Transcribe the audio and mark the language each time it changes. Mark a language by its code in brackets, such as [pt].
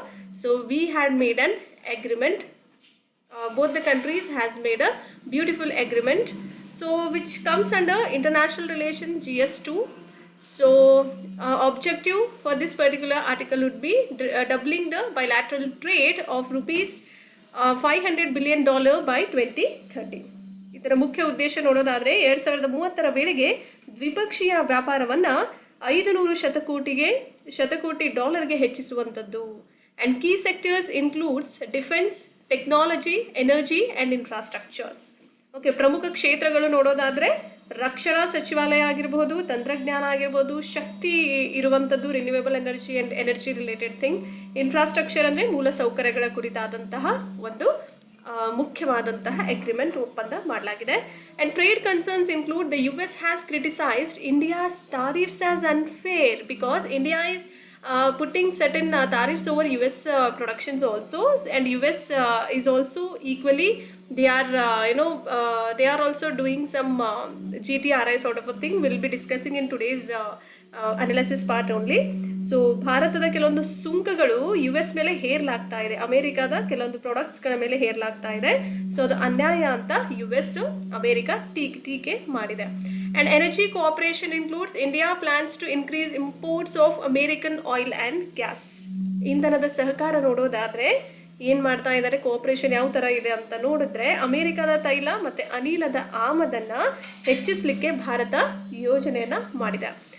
[en] So we had made an agreement. Both the countries has made a beautiful agreement. So which comes under international relations GS2. So objective for this particular article would be doubling the bilateral trade of rupees $500 billion by 2030. [kn] ಇದರ ಮುಖ್ಯ ಉದ್ದೇಶ ನೋಡೋದಾದರೆ 2030ರ ವೇಳೆಗೆ ದ್ವಿಪಕ್ಷೀಯ ವ್ಯಾಪಾರವನ್ನು 500 ಶತಕೋಟಿ ಡಾಲರ್ಗೆ ಹೆಚ್ಚಿಸುವಂಥದ್ದು. [en] And key sectors includes defense, technology, energy and infrastructures. [kn] Okay, ಪ್ರಮುಖ ಕ್ಷೇತ್ರಗಳು ನೋಡೋದಾದರೆ ರಕ್ಷಣಾ ಸಚಿವಾಲಯ ಆಗಿರ್ಬೋದು, ತಂತ್ರಜ್ಞಾನ ಆಗಿರ್ಬೋದು, ಶಕ್ತಿ ಇರುವಂಥದ್ದು, [en] renewable energy and energy related thing, [kn] infrastructure ಅಂದರೆ ಮೂಲ ಸೌಕರ್ಯಗಳ ಕುರಿತಾದಂತಹ ಒಂದು ಮುಖ್ಯವಾದಂತಹ ಅಗ್ರಿಮೆಂಟ್ ಒಪ್ಪಂದ ಮಾಡಲಾಗಿದೆ. [en] And trade concerns include the US has criticised India's tariffs as unfair because India is putting certain tariffs over US productions also, and US is also equally they are they are also doing some GTRI sort of a thing. We'll be discussing in today's analysis part only. [kn] So ಭಾರತದ ಕೆಲವೊಂದು ಸುಂಕಗಳು US ಮೇಲೆ ಹೇರಲಾಗ್ತಾ ಇದೆ, ಅಮೆರಿಕಾದ ಕೆಲವೊಂದು ಪ್ರಾಡಕ್ಟ್ಸ್ಗಳ ಮೇಲೆ ಹೇರಲಾಗ್ತಾ ಇದೆ. So ಅದು ಅನ್ಯಾಯ ಅಂತ US ಅಮೆರಿಕಾ ಟೀಕೆ ಮಾಡಿದೆ. [en] And energy cooperation includes India plans to increase imports of American oil and gas. [kn] ಇಂಧನದ ಸಹಕಾರ ನೋಡೋದಾದರೆ ಏನು ಮಾಡ್ತಾ ಇದ್ದಾರೆ, ಕೋಆಪರೇಷನ್ ಯಾವ ಥರ ಇದೆ ಅಂತ ನೋಡಿದ್ರೆ ಅಮೆರಿಕದ ತೈಲ ಮತ್ತು ಅನಿಲದ ಆಮದನ್ನು ಹೆಚ್ಚಿಸಲಿಕ್ಕೆ ಭಾರತ ಯೋಜನೆಯನ್ನು ಮಾಡಿದೆ.